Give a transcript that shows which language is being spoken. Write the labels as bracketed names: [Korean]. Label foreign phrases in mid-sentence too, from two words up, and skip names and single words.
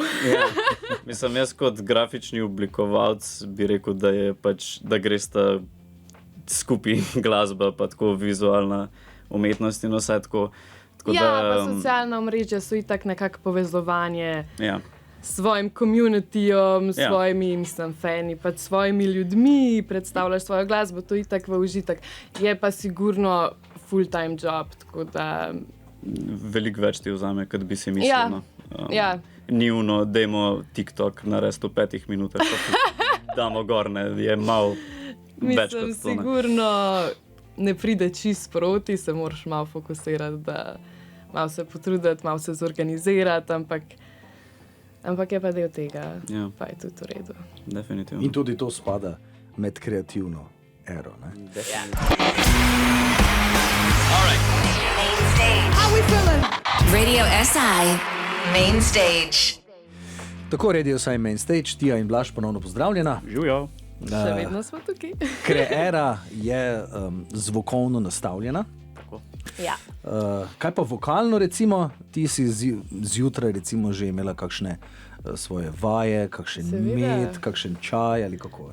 [Slovenian] Mislim, jaz kot grafični oblikovalec bi rekel, da je pač, da gresta skupaj glasba, pa tako vizualna umetnost in vse tako. Pa socialna omrežja so itak nekako povezovanje s svojim communityjem, s svojimi, mislim, fani, pa s svojimi ljudmi, predstavljaš svojo glasbo, to itak v užitek. Je pa sigurno [English] full-time job, [Slovenian] tako da... Veliko več ti vzame, kot bi si mislil. Ni uno, dajmo TikTok narediti v 5 minutah, pa damo gor, ne, je malo več kot to. Mislim, sigurno ne pride čist proti, se moraš malo fokusirati, da malo se potruditi, malo se zorganizirati, ampak je pa del tega, pa je tudi v redu. Definitivno. In tudi to spada med kreativno ero, ne? [English] How we feeling? [Slovenian] Radio SI Main Stage. Tako, Radio SI Main Stage, Tija in Blaž, ponovno pozdravljena. Živijo. Še vedno smo tukaj. Kreera je zvokovno nastavljena. Tako. Ja. Kaj pa vokalno, recimo? Ti si zjutraj recimo že imela kakšne svoje vaje, kakšen med, kakšen čaj ali kako?